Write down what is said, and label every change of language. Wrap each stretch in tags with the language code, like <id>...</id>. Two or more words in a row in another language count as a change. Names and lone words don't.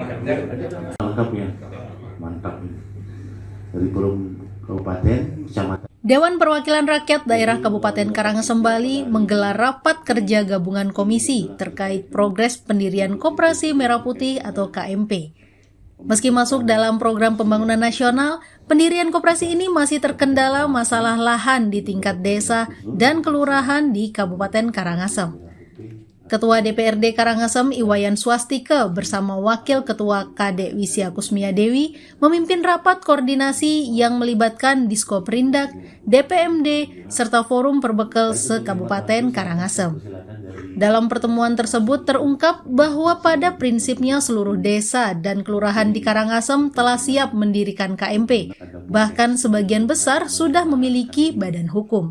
<id>Mantap ya, mantap. Dari Kabupaten, Kecamatan. Dewan Perwakilan Rakyat Daerah Kabupaten Karangasem Bali menggelar rapat kerja gabungan komisi terkait progres pendirian Koperasi Merah Putih atau KMP. Meski masuk dalam program pembangunan nasional, pendirian koperasi ini masih terkendala masalah lahan di tingkat desa dan kelurahan di Kabupaten Karangasem. Ketua DPRD Karangasem Iwayan Swastika bersama Wakil Ketua KD Wisya Kusmia Dewi memimpin rapat koordinasi yang melibatkan Diskoperindak, DPMD, serta Forum Perbekel se-Kabupaten Karangasem. Dalam pertemuan tersebut terungkap bahwa pada prinsipnya seluruh desa dan kelurahan di Karangasem telah siap mendirikan KMP, bahkan sebagian besar sudah memiliki badan hukum.</id>